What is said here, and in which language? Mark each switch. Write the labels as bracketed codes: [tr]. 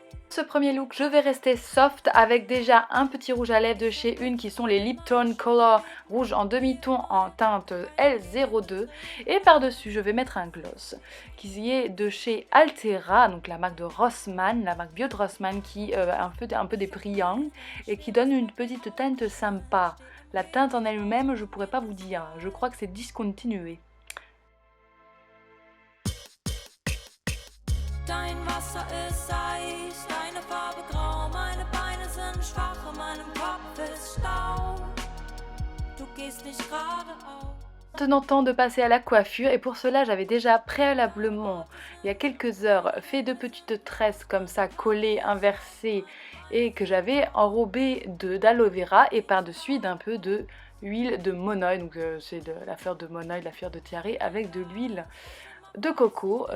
[fr] Ce premier look, je vais rester soft avec déjà un petit rouge à lèvres de chez Une qui sont les Lip Tone Color rouge en demi-ton en teinte L02 et par-dessus je vais mettre un gloss qui est de chez Altera, donc la marque de Rossmann, la marque bio de Rossmann qui un peu des brillants et qui donne une petite teinte sympa. La teinte en elle-même je pourrais pas vous dire, je crois que c'est discontinué. [de] Dein Wasser ist Eis, deine Farbe grau, meine Beine sind schwach, in meinem Kopf ist Staub, du gehst nicht geradeaus. [fr] Maintenant temps de passer à la coiffure et pour cela j'avais déjà préalablement il y a quelques heures fait de petites tresses comme ça collées, inversées et que j'avais enrobé d'aloe vera et par-dessus d'un peu de huile de monoï, donc c'est de la fleur de monoï, la fleur de tiare avec de l'huile de coco.